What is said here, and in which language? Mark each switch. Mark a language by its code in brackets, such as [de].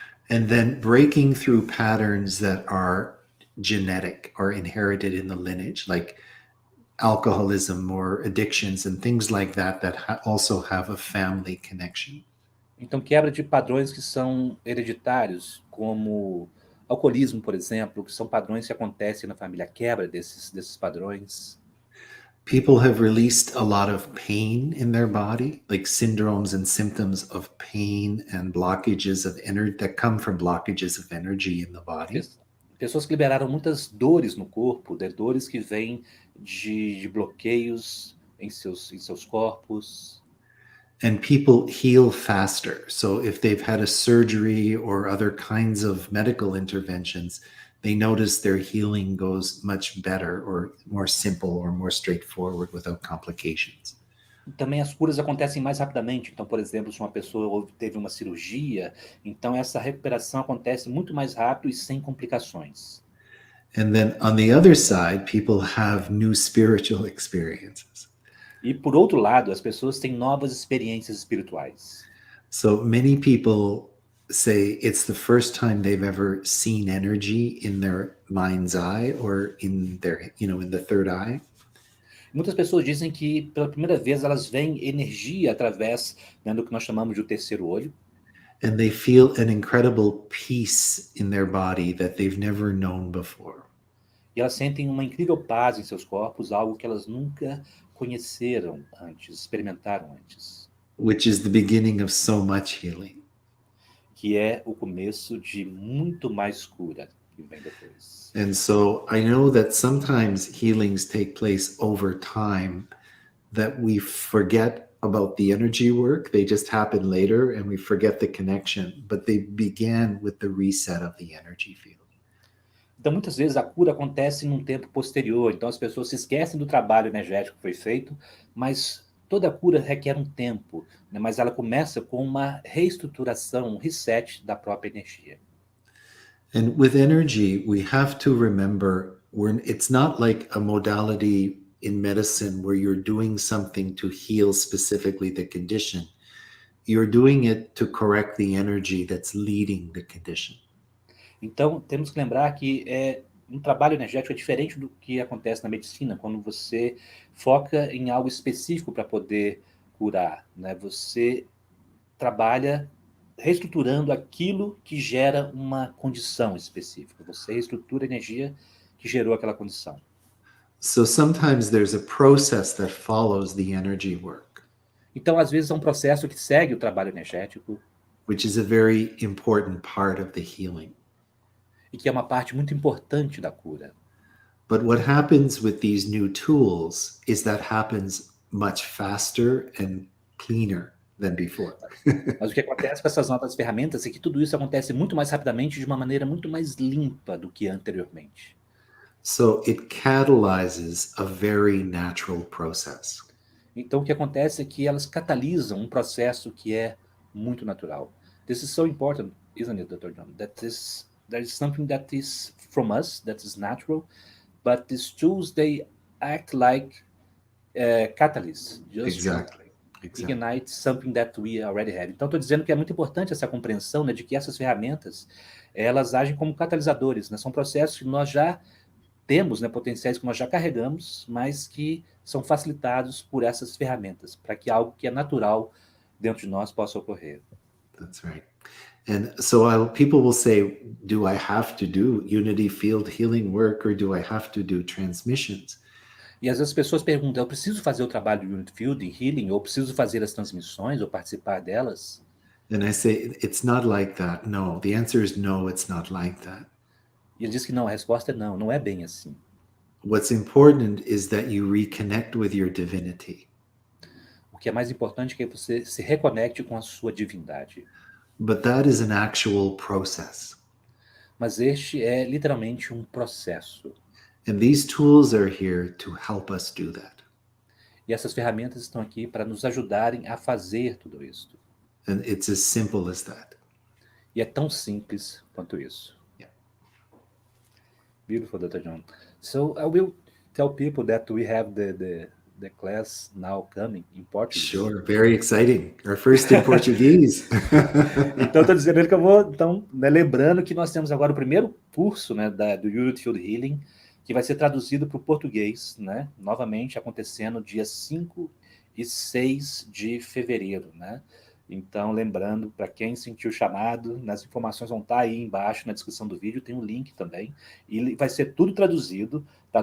[en] And then breaking through patterns that are genetic or inherited in the lineage, like alcoholism or addictions and things like that also have a family connection. [pt] Então, quebra de padrões que são hereditários, como alcoolismo, por exemplo, que são padrões que acontecem na família, quebra desses padrões. [en] People have released a lot of pain in their body, like syndromes and symptoms of pain and blockages of energy that come from blockages of energy in the body. [pt] Pessoas que liberaram muitas dores no corpo, dores que vêm de bloqueios em seus corpos. [en] And people heal faster. So if they've had a surgery or other kinds of medical interventions, they notice their healing goes much better or more simple or more straightforward without complications. [pt] Também as curas acontecem mais rapidamente. Então, por exemplo, se uma pessoa teve uma cirurgia, então essa recuperação acontece muito mais rápido e sem complicações. [en] And then on the other side, people have new spiritual experiences. [pt] E por outro lado, as pessoas têm novas experiências espirituais. [en] So many people say it's the first time they've ever seen energy in their mind's eye or in their, in the third eye. [pt] Muitas pessoas dizem que pela primeira vez elas veem energia através, do que nós chamamos de o terceiro olho. [en] And they feel an incredible peace in their body that they've never known before. [pt] E elas sentem uma incrível paz em seus corpos, algo que elas nunca conheceram antes, experimentaram antes. [en] Which is the beginning of so much healing. [pt] Que é o começo de muito mais cura que vem depois. [en] And so I know that sometimes healings take place over time, that we forget about the energy work. They just happen later and we forget the connection, but they began with the reset of the energy field. [pt] Então, muitas vezes a cura acontece num tempo posterior. Então, as pessoas se esquecem do trabalho energético que foi feito, mas toda cura requer um tempo, mas ela começa com uma reestruturação, um reset da própria energia. [en] And with energy, we have to remember it's not like a modality in medicine where you're doing something to heal specifically the condition. You're doing it to correct the energy that's leading the condition. [pt] Então, temos que lembrar que um trabalho energético é diferente do que acontece na medicina, quando você foca em algo específico para poder curar, né? Você trabalha reestruturando aquilo que gera uma condição específica. Você reestrutura a energia que gerou aquela condição. [en] So sometimes there's a process that follows the energy work. [pt] Então, às vezes, é um processo que segue o trabalho energético. [en] Which is a very important part of the healing. [pt] E que é uma parte muito importante da cura. [en] But what happens with these new tools is that happens much faster and cleaner than before. [pt] Mas o que acontece com essas novas ferramentas é que tudo isso acontece muito mais rapidamente, de uma maneira muito mais limpa do que anteriormente. [en] So it catalyzes a very natural process. [pt] Então, o que acontece é que elas catalisam um processo que é muito natural. [en] This is so important, isn't it, Dr. John? There is something that is from us, that is natural, but these tools, they act like catalysts, just Exactly. ignite something that we already have. [pt] Então, estou dizendo que é muito importante essa compreensão, né, de que essas ferramentas, elas agem como catalisadores, né? São processos que nós já temos, né, potenciais que nós já carregamos, mas que são facilitados por essas ferramentas, para que algo que é natural dentro de nós possa ocorrer. [en] That's right. And so people will say, do I have to do unity field healing work or do I have to do transmissions? [pt] E às vezes as pessoas perguntam, eu preciso fazer o trabalho de unity field healing, ou preciso fazer as transmissões, ou participar delas? [en] And I say, it's not like that. No, the answer is no, it's not like that. [pt] E ele diz que não, a resposta é não é bem assim. [en] what's important is that you reconnect with your divinity. [pt] O que é mais importante é que você se reconecte com a sua divindade. [en] But that is an actual process. [pt] Mas este é literalmente um processo. [en] And these tools are here to help us do that. [pt] E essas ferramentas estão aqui para nos ajudarem a fazer tudo isso. [en] And it's as simple as that. [pt] E é tão simples quanto isso. [en] Yeah. Beautiful, Dr. John. So I will tell people that we have the class now coming in Portuguese. Sure, very exciting. Our first in Portuguese. [pt] Então, estou dizendo que eu vou, então, né, lembrando que nós temos agora o primeiro curso, né, do Untitled Healing, que vai ser traduzido para o português, né, novamente acontecendo dia 5 e 6 de fevereiro, né? Então, lembrando, para quem sentiu o chamado, nas informações vão estar aí embaixo na descrição do vídeo, tem um link também, e vai ser tudo traduzido, tá?